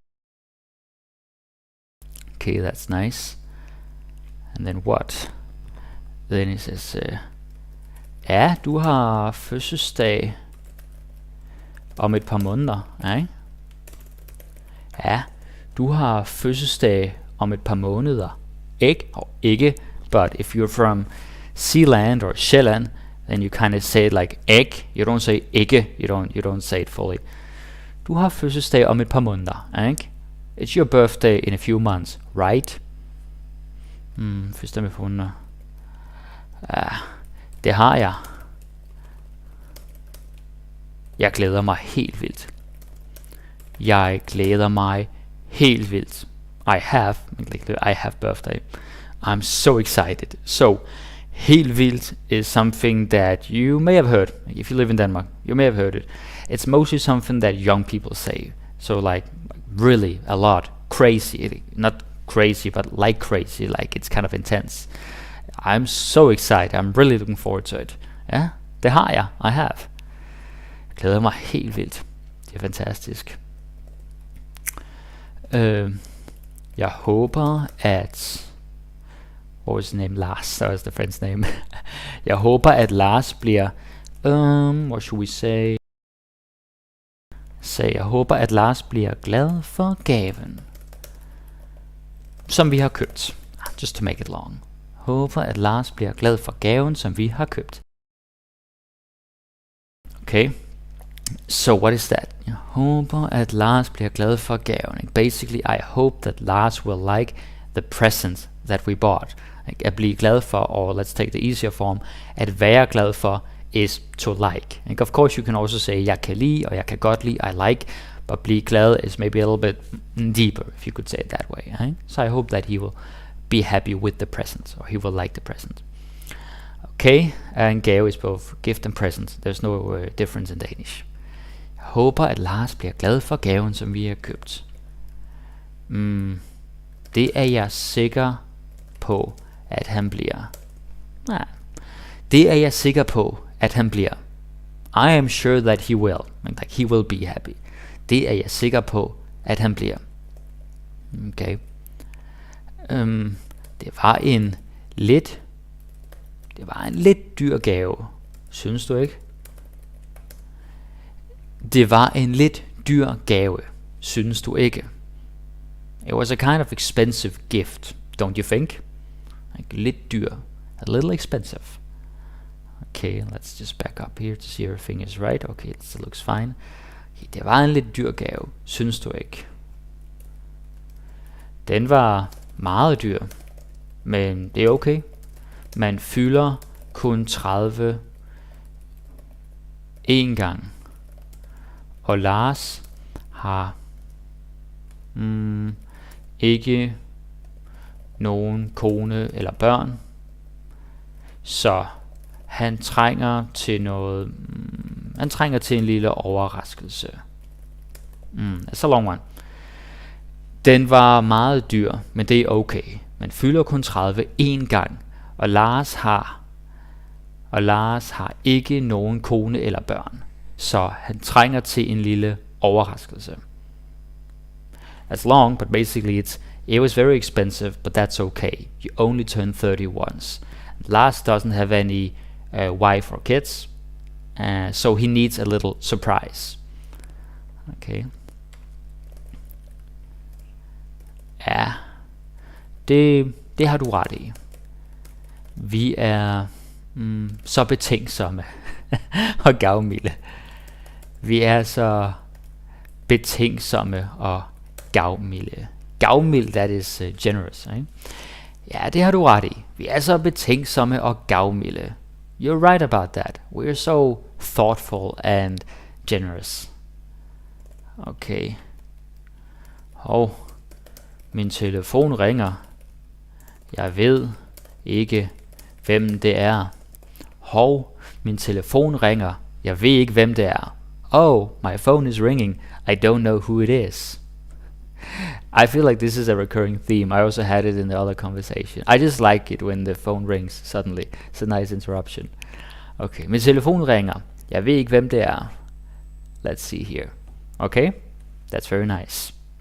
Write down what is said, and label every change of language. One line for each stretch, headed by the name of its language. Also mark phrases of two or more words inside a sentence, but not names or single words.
English: Okay, that's nice. And then what? Then he says,
Danish: ja, du har fødselsdag om et par måneder, ikke? Ja, du har fødselsdag om et par måneder. Ikke,
English: but if you're from Zealand or Sjælland, then you kind of say it like egg. You don't say ikke. You don't say it fully.
Danish: Du har fødselsdag om et par måneder, ikke?
English: It's your birthday in a few months, right?
Danish: Fødselsdag med par måneder. Det har jeg. Jeg glæder mig helt vildt. Jeg glæder mig helt vildt.
English: I have birthday. I'm so excited. So,
Danish: helt vildt
English: is something that you may have heard. If you live in Denmark, you may have heard it. It's mostly something that young people say. So like really a lot. Crazy. Not crazy, but like crazy. Like it's kind of intense. I'm so excited. I'm really looking forward to it.
Danish: Ja, det har jeg.
English: I have.
Danish: Jeg glæder mig helt vildt. Det er fantastisk. Jeg håber at...
English: What was his name? Lars. That was the friend's name.
Danish: Jeg håber at Lars bliver...
English: what should we say?
Danish: Jeg håber at Lars bliver glad for gaven, som vi har købt.
English: Just to make it long.
Danish: Håber at Lars bliver glad for gaven, som vi har købt.
English: Okay. So what is that?
Danish: Jeg håber at Lars bliver glad for gaven.
English: Basically, I hope that Lars will like the present that we bought.
Danish: At blive glad for,
English: or let's take the easier form,
Danish: at være glad for
English: is to like. Of course, you can also say
Danish: jeg kan lide, og jeg kan godt lide,
English: I like, but
Danish: blive glad
English: is maybe a little bit deeper, if you could say it that way. So I hope that he will be happy with the present, or he will like the present. Okay, and gave is both gift and present. There's no difference in Danish.
Danish: Jeg håber at Lars bliver glad for gaven, som vi har købt. Det er jeg sikker på at han bliver. Det er jeg sikker på at han bliver.
English: I am sure that he will. Like he will be happy.
Danish: Det er jeg sikker på at han bliver. Okay. Det var en lidt dyr gave. Synes du ikke? Det var en lidt dyr gave. Synes du ikke?
English: It was a kind of expensive gift, don't you think? Like
Danish: lidt dyr.
English: A little expensive. Okay, let's just back up here to see everything is right. Okay, it still looks fine.
Danish: Okay, det var en lidt dyr gave. Synes du ikke? Den var meget dyr. Men det er okay. Man fylder kun 30 en gang. Og Lars har ikke nogen kone eller børn. Så han trænger til noget. Han trænger til en lille overraskelse.
English: That's a long one.
Danish: Den var meget dyr, men det er okay. Man fylder kun 30 en gang. Og Lars har ikke nogen kone eller børn, så han trænger til en lille overraskelse.
English: That's long, but basically it was very expensive, but that's okay. You only turn 30 once. Lars doesn't have any wife or kids, so he needs a little surprise.
Danish: Okay. Ja, det har du ret i. Vi er så betænksomme og gavmilde. Vi er så betænksomme og gavmilde. Gavmild,
English: that is generous, right?
Danish: Ja, det har du ret i. Vi er så betænksomme og gavmilde.
English: You're right about that. We're so thoughtful and generous.
Danish: Okay. Min telefon ringer. Jeg ved ikke, hvem det er. Min telefon ringer. Jeg ved ikke, hvem det er.
English: Oh, my phone is ringing. I don't know who it is. I feel like this is a recurring theme. I also had it in the other conversation. I just like it when the phone rings suddenly. It's a nice interruption.
Danish: Okay, min telefon ringer. Jeg ved ikke, hvem det er.
English: Let's see here. Okay, that's very nice.